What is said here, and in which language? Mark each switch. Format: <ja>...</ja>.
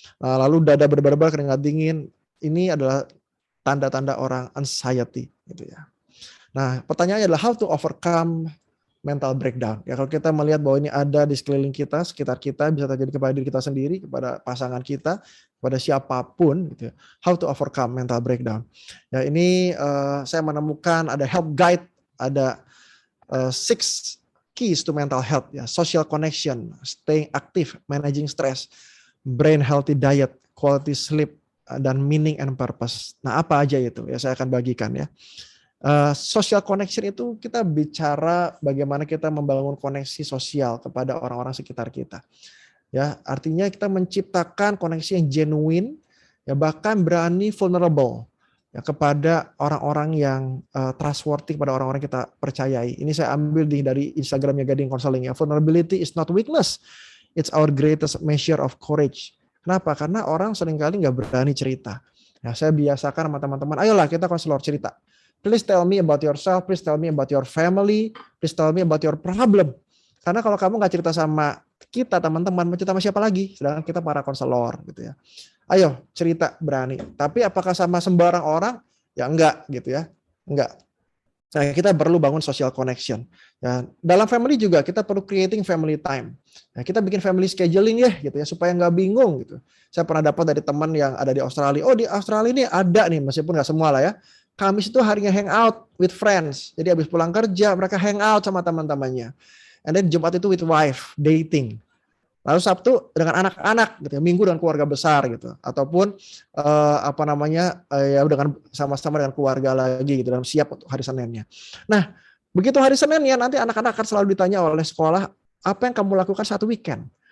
<id>Lalu dada berdebar-debar, keringat dingin. Ini adalah tanda-tanda orang anxiety gitu ya. Nah, pertanyaannya adalah</id> <en>how to overcome mental breakdown.</en> <id>Ya, kalau kita melihat bahwa ini ada di sekeliling kita, sekitar kita, bisa terjadi kepada diri kita sendiri, kepada pasangan kita, kepada siapapun gitu ya.</id> <en>How to overcome mental breakdown.</en> <id>Ya, ini saya menemukan ada help guide, ada</id> <en>6 keys to mental health</en> <id>ya.</id> <en>Social connection, staying active, managing stress, brain healthy diet, quality sleep,</en> <id>dan</id> <en>meaning and purpose.</en> <id>Nah, apa aja itu? Ya, saya akan bagikan ya. Social connection itu kita bicara bagaimana kita membangun koneksi sosial kepada orang-orang sekitar kita. Ya, artinya kita menciptakan koneksi yang genuine, ya bahkan berani vulnerable ya kepada orang-orang yang trustworthy, kepada orang-orang kita percayai. Ini saya ambil dari Instagramnya Gading Counseling ya.</id> <en>Vulnerability is not weakness, it's our greatest measure of courage.</en> <id>Kenapa? Karena orang seringkali nggak berani cerita. Ya, saya biasakan sama teman-teman, ayolah kita konselor cerita.</id> <en>Please tell me about yourself, please tell me about your family, please tell me about your problem.</en> <id>Karena kalau kamu nggak cerita sama kita teman-teman, mau cerita sama siapa lagi? Sedangkan kita para konselor gitu ya. Ayo cerita berani. Tapi apakah sama sembarang orang? Ya enggak gitu ya. Enggak. Nah, kita perlu bangun social connection. Ya, dalam family juga kita perlu</id> <en>creating family time.</en> <id>Nah, kita bikin family scheduling ya gitu ya supaya nggak bingung gitu. Saya pernah dapat dari teman yang ada di Australia. Oh, di Australia ini ada nih, meskipun nggak semua lah ya. Kamis itu harinya</id> <en>hang out with friends.</en> <id>Jadi habis pulang kerja mereka hang out sama teman-temannya.</id> <en>And then</en> <id>Jumat itu</id> <en>with wife, dating.</en> <id>Lalu Sabtu dengan anak-anak gitu, Minggu dengan keluarga besar gitu. Ataupun ya dengan sama-sama dengan keluarga lagi gitu dan siap untuk hari Seninnya. Nah, begitu hari Seninnya nanti anak-anak akan selalu ditanya oleh sekolah, apa yang kamu lakukan satu weekend?</id>